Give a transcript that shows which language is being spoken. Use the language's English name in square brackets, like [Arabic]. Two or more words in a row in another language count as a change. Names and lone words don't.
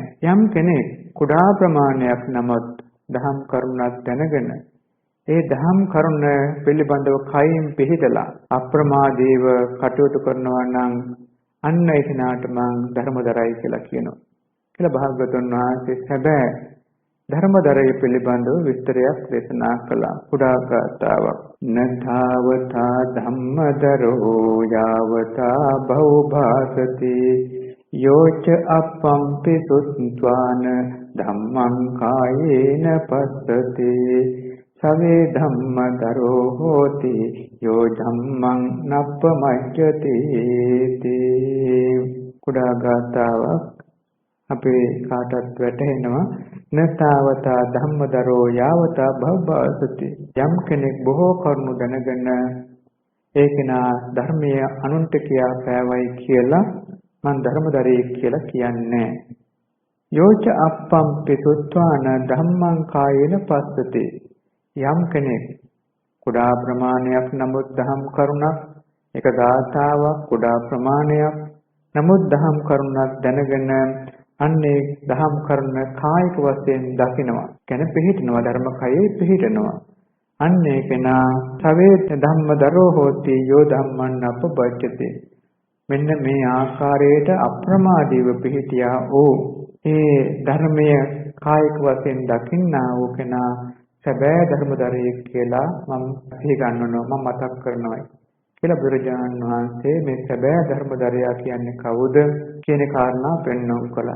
[Sinhala] යම් කෙනෙක් කුඩා ප්‍රමාණයක් නමුත් දහම් කරුණක් දැනගෙන ඒ දහම් කරුණ පිළිබඳව කයින් පිළිදලා අප්‍රමාදීව කටයුතු කරනවා නම් අන්න ඒ කෙනාට මං ධර්මදරයි කියලා කියනවා. කියලා භාග්‍යවතුන් වහන්සේ සැබෑ ධර්මදරය පිළිබඳව විස්තරයක් දේශනා කළා. කුඩා ගාථාවක්. [Pali] නතාවතා ධම්මදරෝ යාවතා භවභාසති යෝච අපම්පි සුත්වාන ධම්මං කායේන පස්සති සවේ ධම්මදරෝ හෝති යෝ ධම්මං නප්පමච්චති තේ. [Sinhala] කුඩා ගාථාවක් අපේ කාටත් වැටහෙනවා. [Pali] නතාවතා ධම්මදරෝ යාවතා භවභාසති. [Sinhala] යම් කෙනෙක් බොහෝ කරුණු දැනගෙන ඒ කෙනා ධර්මයේ අනුන්ට කියා පෑවයි කියලා මං ධර්මදරයෙක් කියලා කියන්නේ. [Pali] යෝච අප්පම්පි සුත්වාන ධම්මං කායේන පස්සති. [Sinhala] යම් කෙනෙක් කුඩා ප්‍රමාණයක් නමුත් දහම් කරුණක්, එක ගාථාවක් කුඩා ප්‍රමාණයක් නමුත් දහම් කරුණක් දැනගෙන අන්නේ දහම් කරුණ කායික වශයෙන් දකිනවා. කියන්නේ පිළිහිටනවා, ධර්ම කයේ පිළිහිටනවා. අන්නේ කෙනා [Pali] සවේ ධම්මදරෝ හෝති යෝ ධම්මං අපබච්චති. [Sinhala] මෙන්න මේ ආකාරයට අප්‍රමාදීව පිළිහිටියා වූ ඒ ධර්මය කායික වශයෙන් දකින්නා වූ කෙනා සැබෑ ධර්මදරයෙක් කියලා මම සිහි ගන්වනවා, මම මතක් කරනවා කියලා බුදුරජාණන් වහන්සේ මේ සැබෑ ධර්මදරයා කියන්නේ කවුද කියන කාරණා පෙන්වන්න කළා.